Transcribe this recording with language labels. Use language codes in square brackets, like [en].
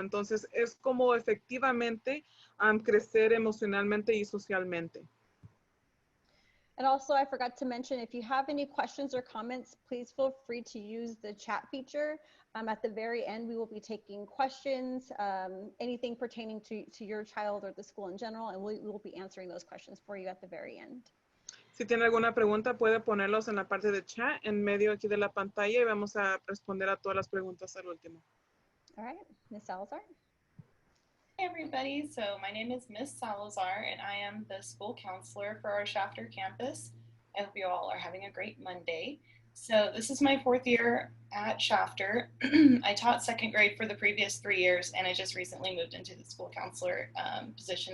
[es] Entonces, es como efectivamente crecer emocionalmente y socialmente. [en] And also, I forgot to mention, if you have any questions or comments, please feel free to use the chat feature. At the very end, we will be taking questions, anything pertaining to your child or the school in general, and we will be answering those questions for you at the very end. [es] Si tiene alguna pregunta, puede ponerlos en la parte de chat, en medio aquí de la pantalla, y vamos a responder a todas las preguntas al último. [en] All right, Ms. Salazar. Hi everybody, so my name is Miss Salazar and I am the school counselor for our Shafter campus. I hope you all are having a great Monday. So this is my 4th year at Shafter. I taught 2nd grade for the previous 3 years and I just recently moved into the school counselor position.